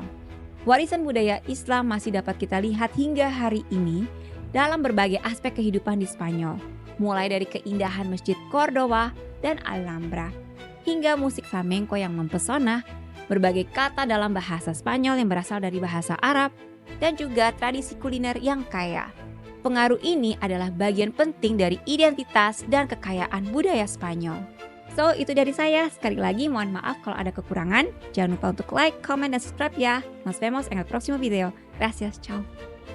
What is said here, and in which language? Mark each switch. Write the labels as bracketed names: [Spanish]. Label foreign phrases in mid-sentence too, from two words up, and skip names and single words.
[Indonesian] Warisan budaya Islam masih dapat kita lihat hingga hari ini dalam berbagai aspek kehidupan di Spanyol, mulai dari keindahan Masjid Córdoba dan Alhambra, hingga musik flamenco yang mempesona, berbagai kata dalam bahasa Spanyol yang berasal dari bahasa Arab, dan juga tradisi kuliner yang kaya. Pengaruh ini adalah bagian penting dari identitas dan kekayaan budaya Spanyol. So, itu dari saya. Sekali lagi mohon maaf kalau ada kekurangan. Jangan lupa untuk [English] like, comment, [Indonesian] dan subscribe ya. [Spanish] Nos vemos en el próximo video. Gracias, ciao.